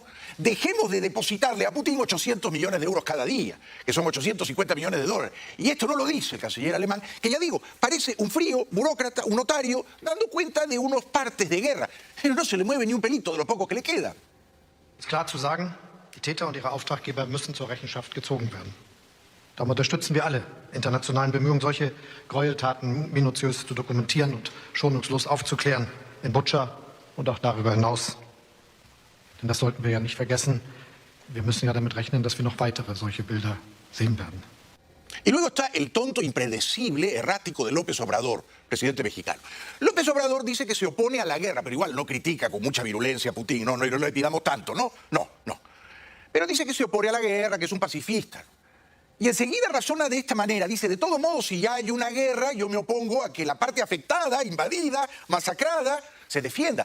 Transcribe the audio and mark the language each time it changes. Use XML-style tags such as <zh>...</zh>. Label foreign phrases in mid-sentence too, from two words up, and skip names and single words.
<es>Dejemos de depositarle a Putin 800 millones de euros cada día, que son 850 millones de dólares. Y esto no lo dice el canciller alemán, que ya digo, parece un frío burócrata, un notario, dando cuenta de unos partes de guerra. Pero no se le mueve ni un pelito de lo poco que le queda.</es> <de>Es ist klar zu sagen, die Täter und ihre Auftraggeber müssen zur Rechenschaft gezogen werden. Darum unterstützen wir alle internationalen Bemühungen, solche Gräueltaten minutiös zu dokumentieren und schonungslos aufzuklären, in Butscha und auch darüber hinaus. Denn das sollten wir ja nicht vergessen. Wir müssen ja damit rechnen, dass wir noch weitere solche Bilder sehen werden.</de> <es>Y luego está el tonto, impredecible, errático de López Obrador, presidente mexicano. López Obrador dice que se opone a la guerra, pero igual no critica con mucha virulencia a Putin, no le pidamos tanto, no. Pero dice que se opone a la guerra, que es un pacifista. Y enseguida razona de esta manera, dice, de todo modo, si ya hay una guerra, yo me opongo a que la parte afectada, invadida, masacrada, se defienda.</es>